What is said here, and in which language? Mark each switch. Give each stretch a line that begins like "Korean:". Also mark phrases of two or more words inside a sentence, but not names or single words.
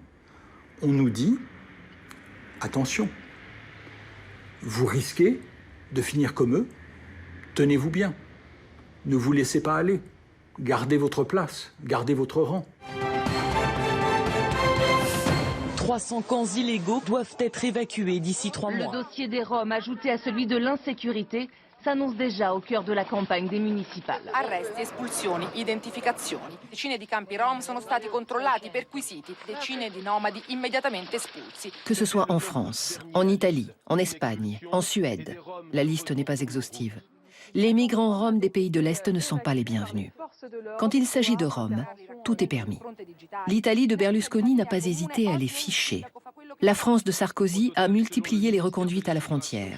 French: On nous dit, attention, vous risquez de finir comme eux, tenez-vous bien, ne vous laissez pas aller, gardez votre place, gardez votre rang. 300 camps illégaux doivent être évacués d'ici 3 mois. Le dossier des Roms, ajouté à celui de l'insécurité, s'annonce déjà au cœur de la campagne des municipales.
Italian: Arresti, espulsioni, identificazioni. Decine di campi rom sono stati controllati, perquisiti, decine di nomadi immediatamente espulsi.
French: Que ce soit en France, en Italie, en Espagne, en Suède, la liste n'est pas exhaustive. Les migrants roms des pays de l'Est ne sont pas les bienvenus. Quand il s'agit de Roms, tout est permis. L'Italie de Berlusconi n'a pas hésité à les ficher. La France de Sarkozy a multiplié les reconduites à la frontière.